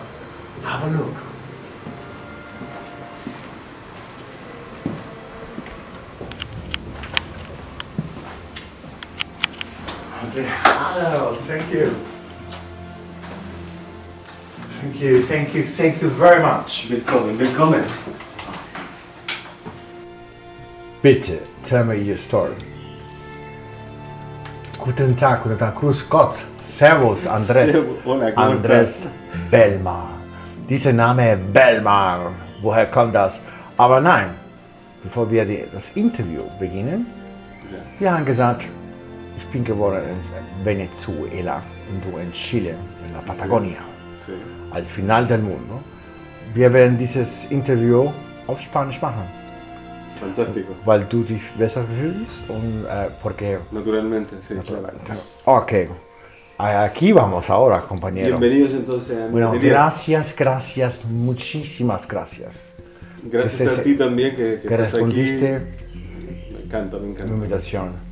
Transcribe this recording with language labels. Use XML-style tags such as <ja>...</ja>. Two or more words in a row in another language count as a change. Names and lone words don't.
<en>Have a look. Hello, thank you. Thank you very much.</en> <de>Willkommen. Bitte,</de> <en>tell me your story.</en> <de>Guten Tag, grüß Gott, servus, Andres.</de> <es>Hola, ¿cómo Andres estás? Bellman.</es> <de>Dieser Name Bellman, woher kommt das? Aber nein, bevor wir das Interview beginnen, Ja. wir haben gesagt, ich bin geboren in Venezuela und du in Chile,</de> <es>in la Patagonia, Sí. al final del mundo.</es> <de>Wir werden dieses Interview auf Spanisch machen,</de> <es>Fantástico.</es> <de>weil du dich besser fühlst und porque...</de> <es>Naturalmente, sí, claro. Ok, aquí vamos ahora, compañero. Bienvenidos entonces a mi Bueno, atelier. gracias, muchísimas gracias. Gracias a ti también que Que estás respondiste aquí. Me encanta. mi invitación.</es>